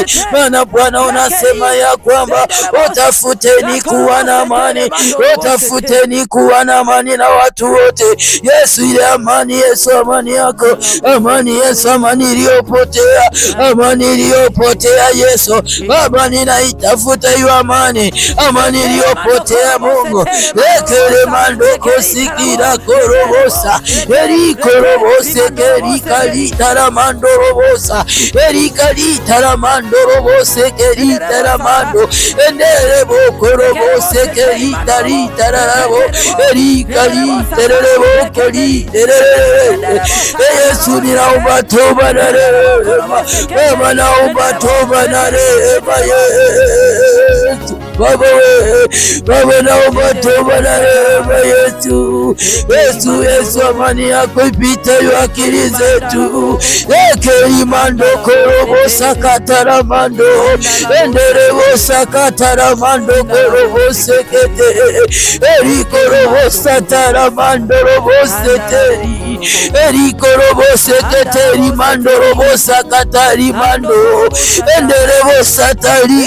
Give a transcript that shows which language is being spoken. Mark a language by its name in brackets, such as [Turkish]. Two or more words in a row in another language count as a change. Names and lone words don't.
[Swahili] Maana Bwana unasema ya kwamba utafuteni kuwa na amani, utafuteni kuwa na amani na watu wote. Yesu, ile amani Yesu, amani yako, amani Yesu, amani iliyopotea, amani iliyopotea Yesu. Baba, ninaitafuta hiyo amani, amani iliyopotea Mungu. Ekele mandoko sikira korobosa, eri korobose keri kalitara mandorobosa, eri kalitara mandorobose keri tara mando, enderebo korobose keri tari tararabo, eri kaliterebo keri terere. Yesu, ninaomba toba na rehema. Baba, naomba toba na rehema Yesu. Baba, naomba toba na rehema Yesu. Yesu, amani yako ipitayo akili zetu. Ekeri mando korobo sakatara mando, enderebo sakatara mando korobo sekete, eri korobo satara mando robo seteri, eri korobo seketeri mando robo sakatari mando, enderebo satari